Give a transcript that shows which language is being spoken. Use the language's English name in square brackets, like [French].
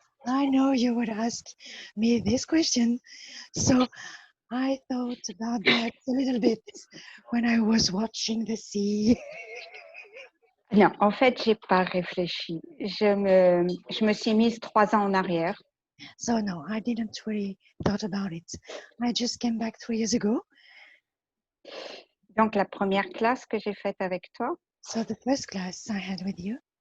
[English] I know you would ask me this question, so I thought about that a little bit when I was watching the sea. [French] Non, en fait, j'ai pas réfléchi. Je me suis mise 3 ans en arrière. [English] So no, I didn't really thought about it. I just came back 3 years ago. [French] Donc, la première classe que j'ai faite avec toi. [English] So the first class I had with you.